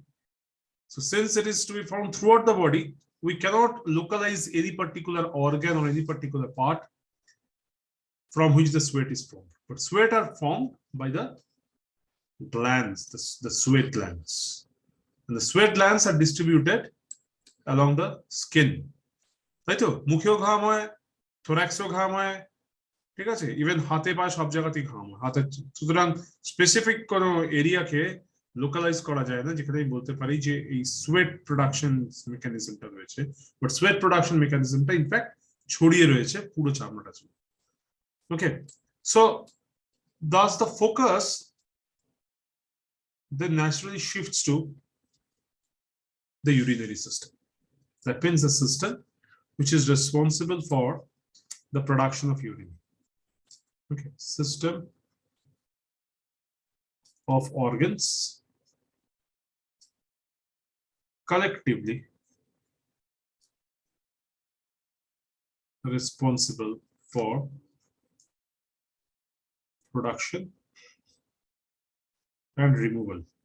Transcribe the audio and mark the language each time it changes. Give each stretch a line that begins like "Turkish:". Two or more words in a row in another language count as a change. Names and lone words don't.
English: So since it is to be found throughout the body, we cannot localize any particular organ or any particular part from which the sweat is formed. But sweat are formed by the glands, the sweat glands. And the sweat glands are distributed along the skin. Right?
Bangla: মুখেও ঘাম হয়, থোরাক্সেও ঘাম হয়, ঠিক আছে, ইভেন হাতে পায়ে সব জায়গাতেই ঘাম হাতে, সুতরাং স্পেসিফিক কোনো এরিয়াকে লোকালাইজ করা যায় না যেখানে আমি বলতে পারি যে এই
English: sweat production
Bangla: মেকানিজমটা রয়েছে, বাট
English: sweat production
Bangla: মেকানিজমটা ইনফ্যাক্ট ছড়িয়ে রয়েছে পুরো চামড়াটা জুড়ে।
English: okay, so thus the focus then naturally shifts to the urinary system. That means the system which is responsible for the production of urine. Okay, system of organs collectively responsible for production and removal